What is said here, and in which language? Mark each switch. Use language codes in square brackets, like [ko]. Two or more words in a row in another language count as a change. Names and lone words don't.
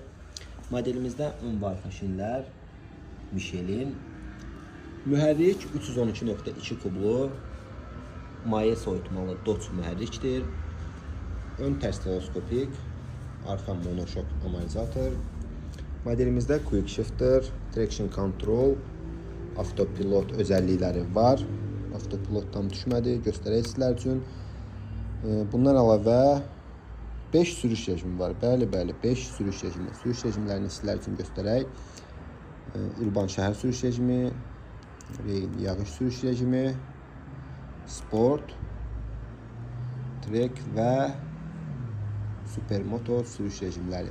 [az] Modelimizdə ön və arxa şinlər Michelin. Mühərrik 312.2 kublu maye soyutmalı Dodge mühərrikdir. Ön tərs teleskopik, arxa monoşok amortizator. [en] Modelimizdə quick shifter, traction control, [az] avtopilot özəllikləri var. Avtopilot tam düşmədi, göstərək sizlər üçün. Bundan əlavə 5 sürüş rejimi var. Bəli, 5 sürüş rejimi. Sürüş rejimlərini sizlər üçün göstərək. Urban şəhər sürüş rejimi, yağış sürüş rejimi, sport, trek və supermotor sürüş rejimləri.